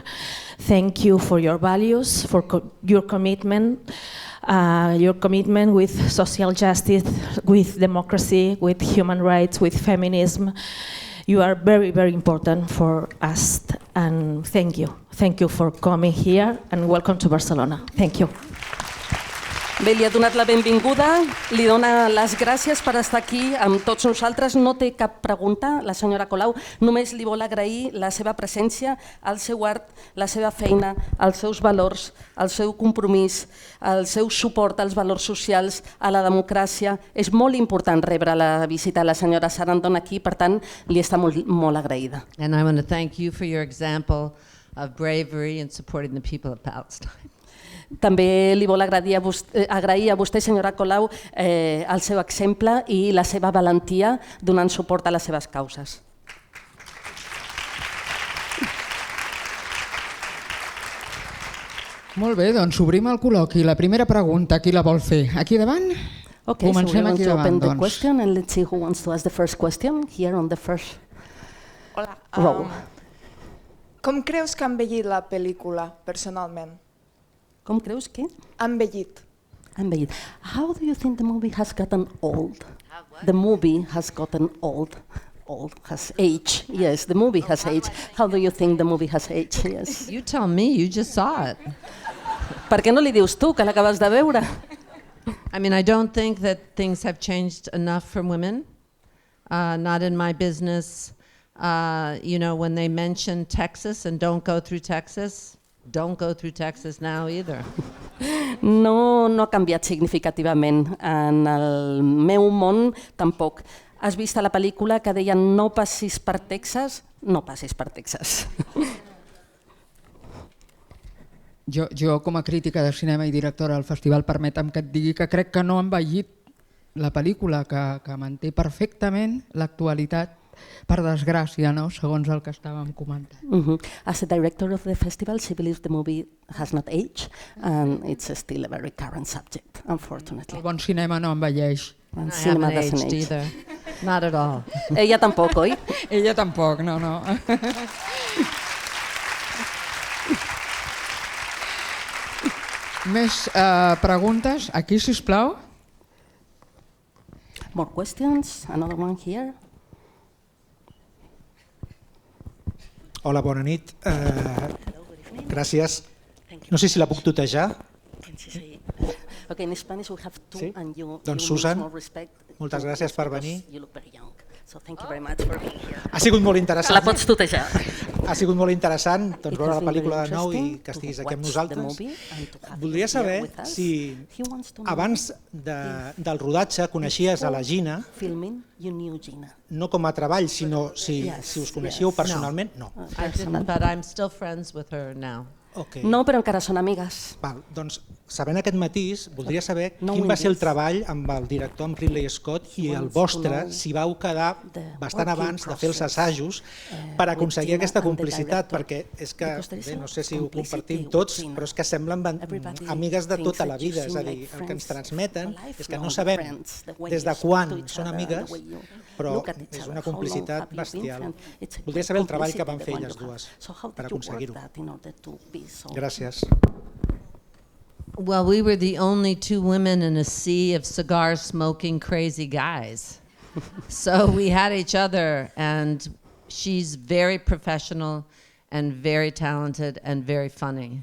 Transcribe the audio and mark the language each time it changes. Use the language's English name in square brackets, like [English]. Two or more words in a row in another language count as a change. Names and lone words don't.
[English] Thank you for your values, for your commitment with social justice, with democracy, with human rights, with feminism. You are very, very important for us, and thank you. Thank you for coming here, and welcome to Barcelona. Thank you. [Catalan] Bé, li ha donat la benvinguda, li dona les gràcies per estar aquí amb tots nosaltres. No té cap pregunta, la senyora Colau, només li vol agrair la seva presència, el seu art, la seva feina, els seus valors, el seu compromís, el seu suport als valors socials, a la democràcia. És molt important rebre la visita a la senyora Sarandon aquí, per tant, li està molt agraïda. [English] And I want to thank you for your example of bravery in supporting the people of Palestine. [Catalan] També li vol agrair a vostè, senyora Colau, el seu exemple i la seva valentia donant suport a les seves causes. Molt bé, doncs obrim el col·loqui. La primera pregunta, qui la vol fer? Aquí davant? Okay, comencem aquí davant, [English] open the question and let's see who wants to ask the first question here on the first row. [Catalan] Com creus que ha envellit la pel·lícula, personalment? Com creus que? Ha envellit. Envellit. [English] How do you think the movie has gotten old? The movie has gotten old. Old has aged. Yes, the movie has aged. How do you think the movie has aged? Yes. You tell me, you just saw it. [Catalan] Per què no li dius tu, que l'acabes de veure? [English] I mean, I don't think that things have changed enough for women. Not in my business. You know, when they mention Texas and don't go through Texas now either. [Catalan] No ha canviat significativament. En el meu món, tampoc. Has vist a la pel·lícula que deia no passis per Texas? No passis per Texas. Jo, com a crítica de cinema i directora del festival, permetem que et digui que crec que no ha envellit la pel·lícula, que manté perfectament l'actualitat, per desgràcia, no? Segons el que estàvem comentant. [English] As a director of the festival, she believes the movie has not aged and it's still a very current subject, unfortunately. [Catalan] El bon cinema no envelleix. [English] I haven't aged either. Not at all. [Catalan] Ella tampoc, oi? Ella tampoc, no. Més preguntes? Aquí, sisplau. [English] More questions? Another one here? [Catalan] Hola, bona nit. Gràcies. No sé si la puc tutejar. [English] Okay, in Spanish we have two, [Catalan] Sí? [English] and you [Catalan] Doncs [English] lose [Catalan] Susan, [English] more respect. [Catalan] moltes gràcies per venir. [English] You look very young. So thank you very much for being here. [Catalan] Ha sigut molt La interessant. pots tutejar. Ha sigut molt interessant doncs, [English] It [Catalan] veure [English] has [Catalan] la [English] been very [Catalan] pel·lícula de nou i [English] interesting [Catalan] que estiguis [English] to [Catalan] aquí amb [English] watch [Catalan] nosaltres. [English] the movie and to have you [Catalan] Voldria [English] here [Catalan] saber [English] with us. [Catalan] si [English] He wants to know [Catalan] abans del rodatge coneixies a la Gina, [English] filming, you knew Gina. [Catalan] no com a treball, sinó si us coneixíeu [English] yes. [Catalan] personalment. No. [English] I didn't, but I'm still friends with her now. Okay. [Catalan] No, però encara són amigues. Val, doncs, sabent aquest matís, voldria saber No quin va ser el windies. treball amb el director, amb Ridley Scott, i el [English] wants to [Catalan] vostre, [English] know [Catalan] si vau quedar [English] the [Catalan] bastant [English] working [Catalan] abans de fer els [English] process, [Catalan] assajos per [English] with [Catalan] aconseguir [English] Gina [Catalan] aquesta [English] and the [Catalan] complicitat, [English] director. [Catalan] perquè és que, [English] Because there is [Catalan] bé, [English] a [Catalan] no sé si ho [English] complicity [Catalan] compartim [English] with [Catalan] tots, [English] Gina. [Catalan] però és que semblen [English] Everybody [Catalan] amigues de [English] thinks [Catalan] tota la [English] that you [Catalan] vida, és a [English] seem [Catalan] dir, [English] like [Catalan] el que ens [English] friends [Catalan] transmeten [English] for life. [Catalan] és que [English] No, [Catalan] no sabem [English] friends, the way [Catalan] des [English] you [Catalan] de [English] speak [Catalan] quan [English] to each [Catalan] són [English] other, [Catalan] amigues, [English] the way you [Catalan] però [English] look at each [Catalan] és [English] other. [Catalan] una [English] How long [Catalan] complicitat [English] have you been [Catalan] bestial. [English] friends? It's a [Catalan] Voldria saber el treball que [English] complicity [Catalan] van fer [English] the one [Catalan] elles [English] you have. [Catalan] dues [English] So how [Catalan] per [English] did you work [Catalan] aconseguir-ho. [English] that in order to be so [Catalan] Gràcies. [English] Well, we were the only two women in a sea of cigar-smoking crazy guys. So we had each other, and she's very professional and very talented and very funny.